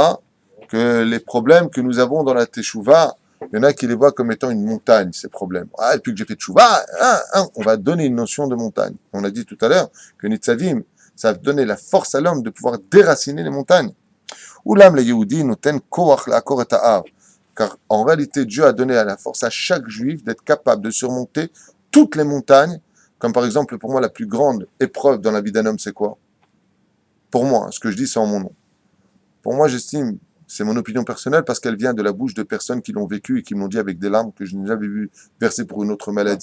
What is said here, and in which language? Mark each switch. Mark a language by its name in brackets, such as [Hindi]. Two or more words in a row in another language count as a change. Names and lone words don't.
[French] Que les problèmes que nous avons dans la teshuva Il y en a qui les voient comme étant une montagne, ces problèmes. Ah, depuis que j'ai fait tchouva, on va donner une notion de montagne. On a dit tout à l'heure que Nitzavim, ça va donner la force à l'homme de pouvoir déraciner les montagnes. [Hebrew] אולם ליהודי נותן כח לעקור את ההר. [French] Car en réalité, Dieu a donné à la force à chaque juif d'être capable de surmonter toutes les montagnes. Comme par exemple, pour moi, la plus grande épreuve dans la vie d'un homme, c'est quoi? Pour moi, ce que je dis, c'est en mon nom. Pour moi, j'estime, c'est mon opinion personnelle, parce qu'elle vient de la bouche de personnes qui l'ont vécu et qui m'ont dit avec des larmes que je n'ai jamais vu verser pour une autre maladie.